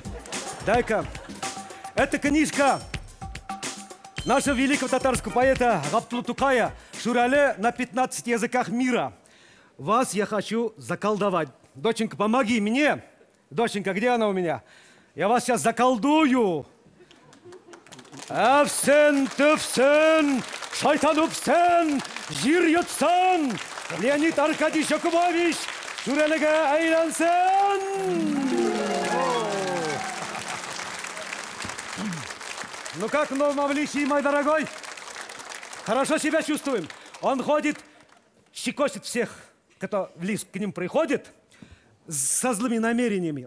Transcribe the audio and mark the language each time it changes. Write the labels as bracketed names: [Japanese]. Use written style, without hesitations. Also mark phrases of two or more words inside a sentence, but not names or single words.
[Russian] Дай-ка. Это книжка нашего великого татарского поэта Габдулла Тукая «Шурале на 15 языках мира». Вас я хочу заколдовать. Доченька, помоги мне. Доченька, где она у меня? Я вас сейчас заколдую. [Tatar] Әфсен, түфсен, шайтан үпсен, жир йотсын, Леонид Аркадьевич Якубович Шуралеге айлансын. [Russian] Ну как в новом обличии, мой дорогой? Хорошо себя чувствуем. Он ходит, щекочет всех, кто в лифт к ним приходит, со злыми намерениями.